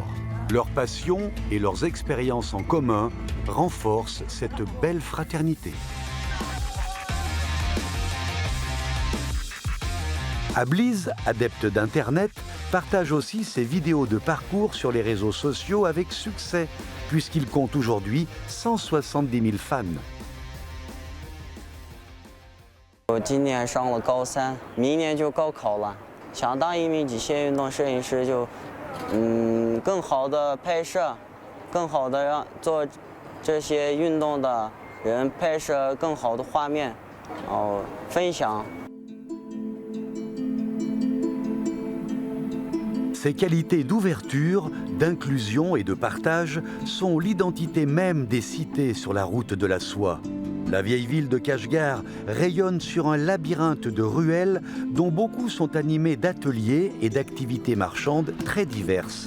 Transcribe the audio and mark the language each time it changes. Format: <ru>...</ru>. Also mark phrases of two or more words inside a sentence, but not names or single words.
<fr>Leur passion et leurs expériences en commun renforcent cette belle fraternité. Abliz, adepte d'Internet, partage aussi ses vidéos de parcours sur les réseaux sociaux avec succès, puisqu'il compte aujourd'hui 170 000 fans.</fr> <zh>我今年上了高3，明年就高考了。想当一名极限运动摄影师就，更好的拍摄，更好的让做这些运动的人拍摄更好的画面，然后分享。</zh> <fr>Ces qualités d'ouverture, d'inclusion et de partage sont l'identité même des cités sur la route de la soie. La vieille ville de Kashgar rayonne sur un labyrinthe de ruelles dont beaucoup sont animées d'ateliers et d'activités marchandes très diverses.</fr>